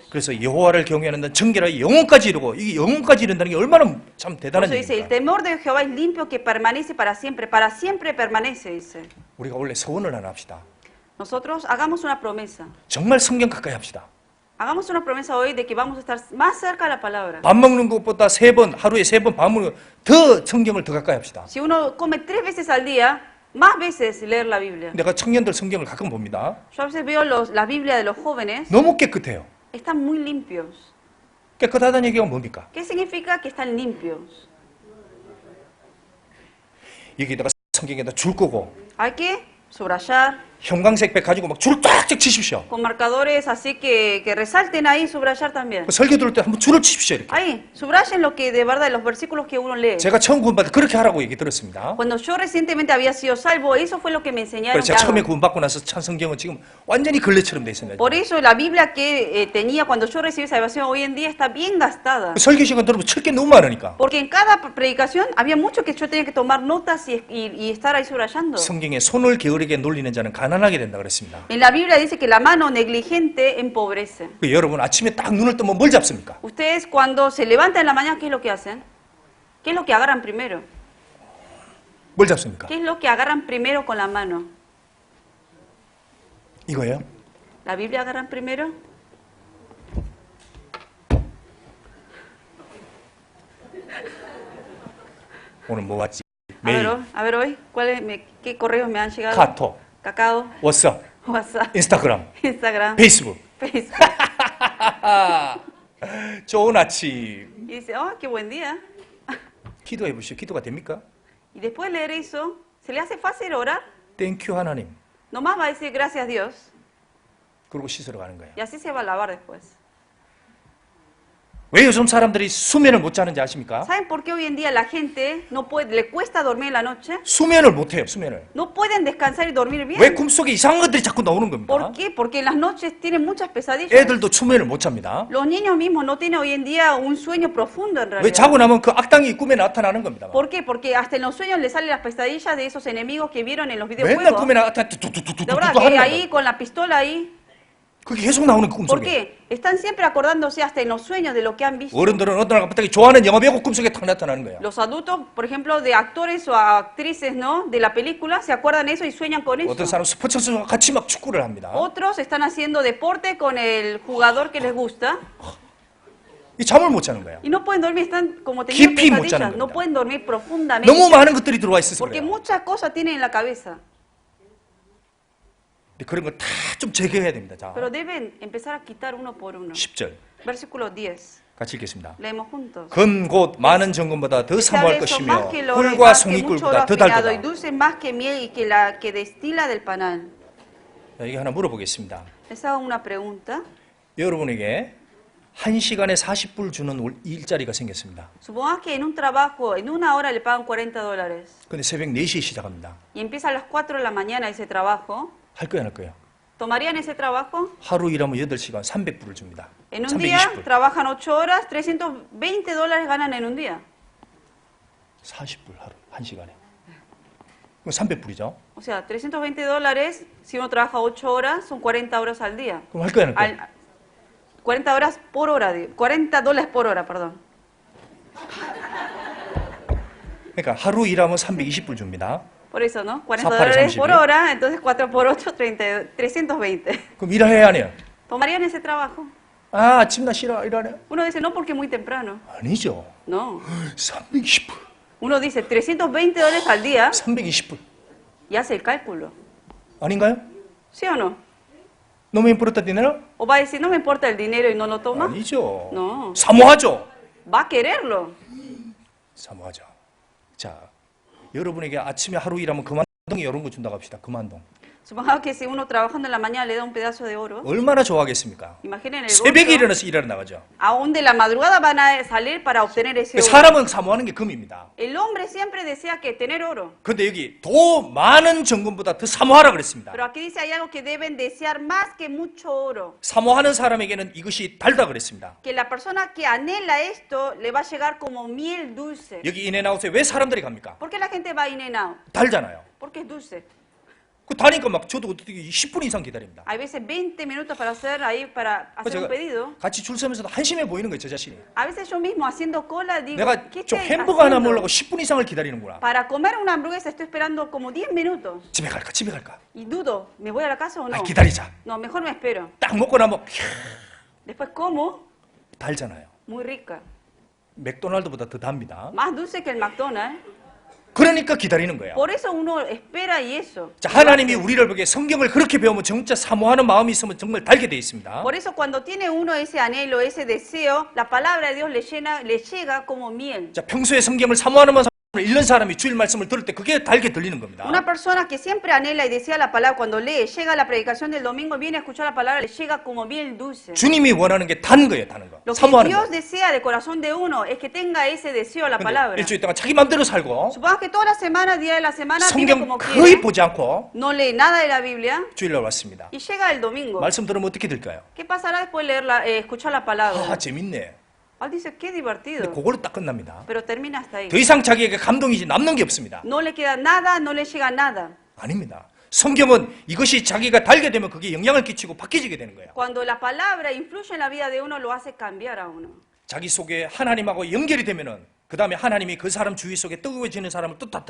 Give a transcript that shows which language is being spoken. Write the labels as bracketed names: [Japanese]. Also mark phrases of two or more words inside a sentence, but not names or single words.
[Korean] 그래서 여호와를 경외하는 데 정결하여 영원까지 이루고 이게 영원까지 이룬다는 게 얼마나 참 [Spanish] Por [Korean] 대단한 [Spanish] eso dice, el [Korean] 일입니까? [Spanish] temor de Jehová es limpio que permanece para siempre permanece, dice. [Korean] 우리가 원래 서원을 하나 합시다. [Spanish] Nosotros hagamos una promesa. [Korean] 정말 성경 가까이 합시다. [Spanish] Hagamos una promesa hoy de que vamos a estar más cerca de la palabra. [Korean] 밥 먹는 것보다 하루에 3번 밥 먹는 더 성경을 더 가까이 합시다. [Spanish] Si uno come 3 veces al día, más veces leer la Biblia. [Korean] 내가 청년들 성경을 가끔 봅니다. [Spanish] Yo a veces veo la Biblia de los jóvenes, [Korean] 너무 깨끗해요. [Spanish] están muy limpios. [Korean] 깨끗하다는 얘기가 뭡니까? [Spanish] ¿Qué significa que están limpios? [Korean] 여기다가 성경에다 줄 거고 [Spanish] Hay que subrayar, [Korean] 형광색 백 가지고 막 줄을 쫙쫙 치십시오. [Spanish] con marcadores así que resalten ahí, subrayar también. [Korean] 설교 들을 때 한번 줄을 치십시오. 이렇게. [Spanish] Ahí, subrayen lo que de verdad, los versículos que uno lee. [Korean] 제가 처음 구원받을 때 그렇게 하라고 얘기 들었습니다. [Spanish] Cuando yo recientemente había sido salvo, eso fue lo que me enseñaron. [Korean] 그래서 [Spanish] Que [Korean] 제가 처음에 [Spanish] haga. [Korean] 구원받고 나서 찬 성경은 지금 완전히 걸레처럼 돼 있습니다. [Spanish] Por eso la Biblia que tenía cuando yo recibí salvación hoy en día está bien gastada. [Korean] 설교 시간 들으면 칠 게 너무 많으니까. [Spanish] Porque en cada predicación había mucho que yo tenía que tomar notas y estar ahí subrayando. [Korean] 성경에 손을 게으르게 놀리는 자는 가난하게 된다 그랬습니다. [Spanish] En la Biblia dice que la mano negligente empobrece. [Korean] 여러분 아침에 딱 눈을 뜨면 뭘 잡습니까? [Spanish] Ustedes cuando se levantan en la mañana, ¿qué es lo que hacen? ¿Qué es lo que agarran primero? [Korean] 뭘 잡습니까? [Spanish] ¿Qué es lo que agarran primero con la mano? [Korean] 이거예요? [Spanish] ¿La Biblia agarran primero? [Korean] 오늘 뭐 왔지? 메일, [Spanish] A ver hoy, ¿qué correos me han llegado? [Korean] 카톡, [Spanish] Cacao, [Korean] 워츠업, [Spanish] WhatsApp, [Korean] 인스타그램, [Spanish] Instagram, [Korean] 페이스북. [Spanish] Facebook. [Korean] 좋은 아침. [Spanish] Y dice, oh, qué buen día. [Korean] 기도해 보시오. 기도가 됩니까? [Spanish] Y después de leer eso, ¿se le hace fácil orar? [Korean] 땡큐 하나님. [Spanish] Nomás va a decir gracias Dios. [Korean] 그러고 씻으러 가는 거예요. [Spanish] Y así se va a lavar después. [Korean] 왜 요즘 사람들이 수면을 못 자는지 아십니까? [Spanish] ¿Saben por qué hoy en día la gente no puede, le cuesta dormir en la noche? [Korean] 수면을 못 해요, 수면을. [Spanish] No pueden descansar y dormir [Korean] 왜 [Spanish] bien. [Korean] 꿈속에 이상한 것들이 자꾸 나오는 겁니다. [Spanish] ¿Por qué? Porque en las noches tienen muchas pesadillas. [Korean] 애들도 수면을 못 잡니다. [Spanish] Los niños mismos no tienen hoy en día un sueño profundo en [Korean] 왜 자고 [Spanish] realidad. [Korean] 나면 그 악당이 꿈에 나타나는 겁니다. [Spanish] ¿Por qué? Porque hasta en los sueños les salen las pesadillas de esos enemigos que vieron en los [Korean] 맨날 [Spanish] videojuegos. [Korean] 꿈에 나타나 [Spanish] De 뚜뚜뚜뚜뚜 verdad que [Korean] 하는 [Spanish] ahí [Korean] 거예요. [Spanish] con la pistola ahí. [Korean] 그게 계속 나오는 그 [Spanish] ¿Por [Korean] 꿈속에. [Spanish] qué? Están siempre acordándose hasta en los sueños de lo que han visto. [Korean] 어른들은 어떤 날 갑자기 좋아하는 영화 배우 꿈속에 탁 나타나는 거예요. [Spanish] Los adultos, por ejemplo, de actores o actrices, ¿no? De la película, se acuerdan eso y sueñan con [Korean] 어떤 [Spanish] eso. [Korean] 사람 스포츠 선수와 같이 막 축구를 합니다. [Spanish] Otros están haciendo deporte con el jugador que les gusta [Korean] 이 잠을 못 자는 거예요. [Spanish] y no pueden dormir, están como teniendo [Korean] 깊이 못 [Spanish] pesadillas, [Korean] 자는 [Spanish] no [Korean] 겁니다. [Spanish] pueden dormir profundamente [Korean] 너무 많은 것들이 들어와 있어서 [Spanish] porque [Korean] 그래요. [Spanish] muchas cosas tienen en la cabeza. [Korean] 근데 그런 걸 다 좀 제거해야 됩니다. 자, [Spanish] Pero deben empezar a quitar uno por uno. [Korean] 10절 [Spanish] Versículo 10. [Korean] 같이 읽겠습니다. [Spanish] Leemos juntos. [Korean] 금 곧 많은 정금보다 더 사모할 [Spanish] Sabes, son [Korean] 것이며 [Spanish] más que el oro y [Korean] 꿀과 [Spanish] más que mucho oro [Korean] 송이꿀보다 더 [Spanish] afinado y [Korean] 달다. [Spanish] dulce más que miel y que la que destila del panal. [Korean] 이게 하나 물어보겠습니다. [Spanish] Les hago una pregunta. [Korean] 여러분에게 1시간에 40불 주는 일자리가 생겼습니다. [Spanish] Supongamos que en un trabajo, en una hora le pagan $40 [Korean] 근데 새벽 4시에 시작합니다. [Spanish] y empieza a las 4 de la mañana ese trabajo. [Korean] 할 거야, 안 할 거야? [Spanish] ¿Tomarían ese trabajo? [Korean] 하루 일하면 8시간 300불을 줍니다. [Spanish] En un día [Korean] 320불. [Spanish] trabajan 8 horas, $320 ganan en un día. [Korean] 40불 하루, 1시간에. 그럼 300불이죠? [Spanish] O sea, $320, si uno trabaja 8 horas, son 40 horas al día. [Korean] 그럼 할 거야, 안 할 거야? [Spanish] 40 horas por hora, $40 por hora, perdón. [Korean] 그러니까 하루 일하면 320불 줍니다. [Spanish] Por eso, ¿no? $40 4 por hora, entonces 4 por 8, 320. [Korean] 그럼 일해야 안 해요? [Spanish] ¿Tomarían ese trabajo? [Korean] 아, 아침 나 싫어, 일하네. [Spanish] Uno dice, no, porque es muy temprano. [Korean] 아니죠. [Spanish] No. [Korean] 320불. [Spanish] Uno dice, $320 al día [Korean] 320불. [Spanish] y hace el cálculo. [Korean] 아닌가요? [Spanish] ¿Sí o no? No me importa dinero? ¿O va a decir, no me importa el dinero y no lo toma? [Korean] 아니죠. [Spanish] No. [Korean] 사모하죠. [Spanish] Va a quererlo. [Korean] 사모하죠. 자, 여러분에게 아침에 하루 일하면 그만동이 이런 거 준다고 합시다. 그만동. [Spanish] Supongamos que si uno trabajando en la mañana le da un pedazo de oro. [Korean] 얼마나 좋아하겠습니까? [Spanish] Imaginen el [Korean] 새벽에 [Spanish] gozo. [Korean] 일어나서 일하러 나가죠. [Spanish] Aún de la madrugada van a salir para obtener ese oro. [Korean] 사람은 사모하는 게 금입니다. [Spanish] El hombre siempre desea que tener oro. [Korean] 근데 여기 더 많은 정금보다 더 사모하라 그랬습니다. [Spanish] Pero aquí dice hay algo que deben desear más que mucho oro. [Korean] 사모하는 사람에게는 이것이 달다 그랬습니다. [Spanish] Que la persona que anhela esto le va a llegar como miel dulce. [Korean] 여기 인앤아웃에 왜 사람들이 갑니까? [Spanish] ¿Por qué la gente va in and out? [Korean] 달잖아요. [Spanish] Porque es dulce. [Korean] 그 다니까 막 저도 어떻게 10분 이상 기다립니다. [Spanish] Hay veces 20 minutos para hacer ahí, para hacer un pedido. [Korean] 같이 줄 서면서도 한심해 보이는 거예요, 저 자신이. [Spanish] A veces yo mismo haciendo cola digo, [Korean] 내가 [Spanish] ¿qué [Korean] 좀 [Spanish] estoy [Korean] 햄버거 하나 [Spanish] haciendo? [Korean] 먹으려고 10분 이상을 기다리는구나. [Spanish] Para comer una hamburguesa estoy esperando como 10 minutos. [Korean] 집에 갈까, 집에 갈까? [Spanish] Y dudo, ¿me voy a la casa o no? [Korean] 아, 기다리자. [Spanish] No, mejor me espero. [Korean] 딱 먹고 나면 [Spanish] Después como, [Korean] 달잖아요. [Spanish] muy rica. [Korean] 맥도날드보다 더 답니다. [Spanish] Más dulce que el McDonald's. [Korean] 그러니까 기다리는 거예요. [Spanish] Por eso uno espera y eso. [Korean] 자, 하나님이 우리를 보기에 성경을 그렇게 배우면 진짜 사모하는 마음이 있으면 정말 달게 돼 있습니다. [Spanish] Por eso cuando tiene uno ese anhelo, ese deseo, la palabra de Dios le llega como miel. [Korean] 자, 평소에 성경을 사모하는 마음을 읽는 사람이 주일 말씀을 들을 때 그게 달게 들리는 겁니다. [Spanish] Una persona que siempre anhela y desea la palabra, cuando lee, llega a la predicación del domingo, viene a escuchar la palabra, le llega como miel dulce. [Korean] 주님이 원하는 게 단 거예요, 다는 거. [Spanish] Lo que [Korean] 사모하는 [Spanish] Dios [Korean] 거. [Spanish] desea del corazón de uno es que tenga ese deseo a la [Korean] 근데 [Spanish] palabra. [Korean] 일주일 동안 자기 마음대로 살고 [Spanish] Supongamos que toda la semana, día de la semana, vive [Korean] 성경 [Spanish] como [Korean] 거의 [Spanish] quiere, [Korean] 보지 않고 [Spanish] no lee nada de la Biblia [Korean] 주일날 왔습니다. [Spanish] y llega el domingo. [Korean] 말씀 들으면 어떻게 될까요? [Spanish] ¿Qué pasará después de leer escuchar la palabra? [Korean] 아, 재밌네. [Spanish] Ah, dice, qué [Korean] 근데 [Spanish] divertido. [Korean] 그걸로 딱 끝납니다. [Spanish] Pero termina hasta ahí. [Korean] 더 이상 자기에게 감동이지 남는 게 없습니다. [Spanish] No le queda nada, no le llega nada. [Korean] 아닙니다. 성경은 이것이 자기가 달게 되면 그게 영향을 끼치고 바뀌게 되는 거예요. [Spanish] Cuando la palabra influye en la vida de uno, lo hace cambiar a uno. [Korean] 자기 속에 하나님하고 연결이 되면은 그 다음에 하나님이 그 사람 주위 속에 뜨거워지는 사람을 또 다